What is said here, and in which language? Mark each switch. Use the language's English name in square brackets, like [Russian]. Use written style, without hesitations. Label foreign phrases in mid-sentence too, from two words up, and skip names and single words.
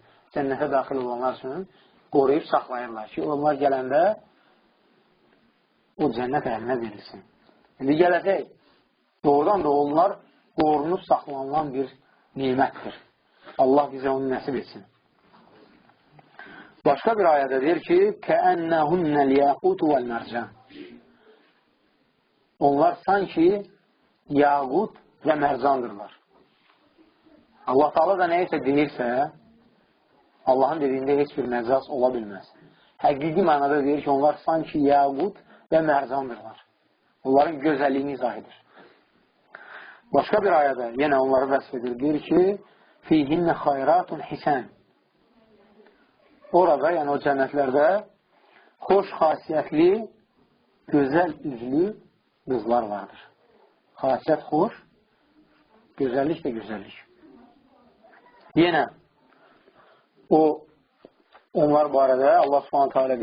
[Azerbaijani] Cənnətə daxil olanlar üçün qoruyub saxlayırlar ki, onlar gələndə o cənnət əlinə verilsin. İndi gələcək, doğrudan da onlar qorunub saxlanılan bir nimətdir. Allah bizə onu nəsib etsin. Başqa bir ayədə deyir ki, [Arabic] كَأَنَّهُنَّ الْيَاقُوتُ وَالْمَرْجَانِ. [Azerbaijani] Onlar sanki yaqut və mərcandırlar. Allah Taala da nə isə deyirsə, Allahın dediyində heç bir məcaz ola bilməz. Həqiqi mənada deyir ki, onlar sanki yaqut və mərcandırlar. Onların gözəlliyini izah edir. Başqa bir ayədə yenə onları vəsf edir. Deyir ki, [Arabic] فِيهِنَّ خَيْرَاتٌ حِسَنٌ. [Azerbaijani] Orada, yəni o cənnətlərdə xoş xasiyyətli, gözəl üzlü qızlar vardır. Xasiyyət xoş, gözəllik də gözəllik. Yenə onlar barədə Allah s.ə.v.